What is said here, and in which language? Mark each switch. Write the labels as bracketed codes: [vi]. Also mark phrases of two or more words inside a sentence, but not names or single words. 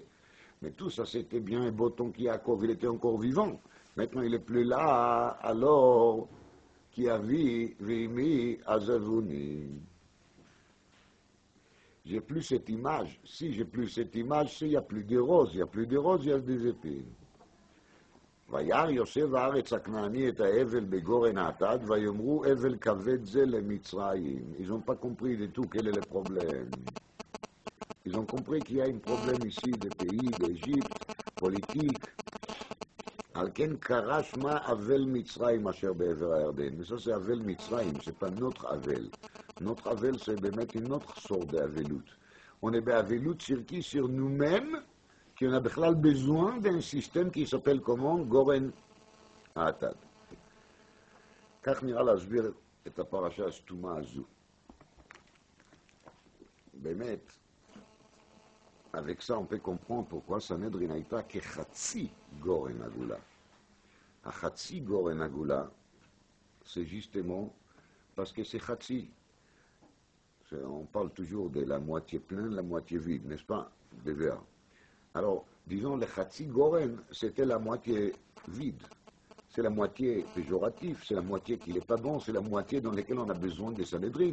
[fr] Mais tout ça c'était bien et beau tant qu'Yaakov il était encore vivant. Maintenant il n'est plus là, alors qui a vu [he] ומי עזבוני. [fr] J'ai plus cette image. Si j'ai plus cette image, c'est il n'y a plus de roses. Il n'y a plus de roses, il y a des épines. [he] וירא יושב הארץ הכנעני את האבל בגורן האטד, ויאמרו אבל כבד זה למצרים. [fr] Ils n'ont pas compris du tout quel est le problème. Ils ont compris qu'il y a un problème ici des pays d'Égypte, politique. [he] על כן קרא שמה אבל מצרים אשר בעבר הירדן. [fr] Mais ça c'est [he] אבל מצרים, [fr] c'est pas notre אבל. Notre אבל c'est באמת une autre sorte d'avelut. On est באvelut sur qui? Sur nous-mêmes, qu'on a בכלל besoin d'un système qui s'appelle comment? [he] גורן האטד. כך נראה להסביר את הפרשה הסתומה הזו. באמת, [fr] avec ça on peut comprendre pourquoi [he] סנהדרין הייתה כחצי גורן הגאולה. החצי גורן הגאולה, [fr] c'est justement parce que c'est חצי. On parle toujours de la moitié pleine, la moitié vide, n'est-ce pas? Des verres. Alors, disons, le [he] חצי גורן, [fr] c'était la moitié vide. C'est la moitié péjorative, c'est la moitié qui n'est pas bon, c'est la moitié dans laquelle on a besoin des Sanhedrin.